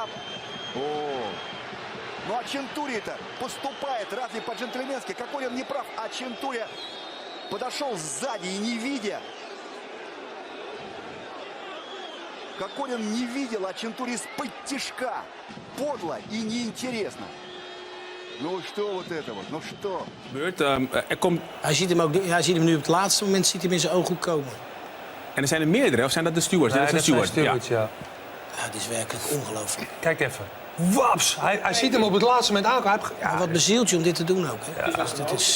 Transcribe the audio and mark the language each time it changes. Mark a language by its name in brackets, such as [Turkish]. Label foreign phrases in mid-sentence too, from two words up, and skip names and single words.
[Russian] О, ну а Чентури-то поступает разве по-джентльменски? Кокорин не прав, а Чентури подошел сзади и не видя. Кокорин не видел, а Чентури из-под тишка. Подло и неинтересно. Ну что вот это вот, ну что? [Dutch] Hij ziet hem nu op het laatste moment ziet hem in zijn ogen komen. En er zijn er meerdere, of zijn dat de stewards? Nee, dat zijn stewards, ja. Ja, het is werkelijk ongelooflijk. Kijk even. Waps! Hij ziet hem op het laatste moment aankomen. Ja, wat bezielt je om dit te doen ook? Hè? Ja. Dus dit is...